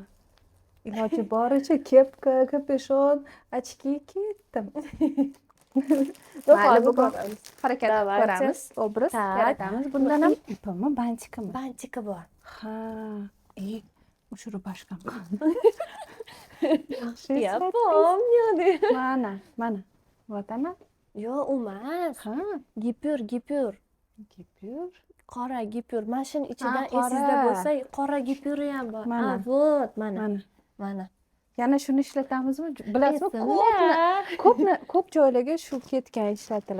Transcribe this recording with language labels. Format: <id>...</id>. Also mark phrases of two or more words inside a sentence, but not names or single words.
<uz>Iloji boricha kepka, kapeshon, ochki ketdim. Mayli, bugun harakat ko'ramiz, obraz yaratamiz. Bundan ham ipimi, bantikami? Bantika bor. Ha, o'sha rubashkam.</uz> <ru>Я помню. Mana. Вот она.</ru> <uz>Yo, u emas. Ha, Gipyur. gipyur. Qora gipyur. Mashin ichidan qora. esingizda bo'lsa, qora gipyuri ham bor. Mana. Вот, mana. Yana shuni ishlatamizmi? Bilasizmi? Esimda. Ko'p joylarga shu ketgan ishlatilib.</uz>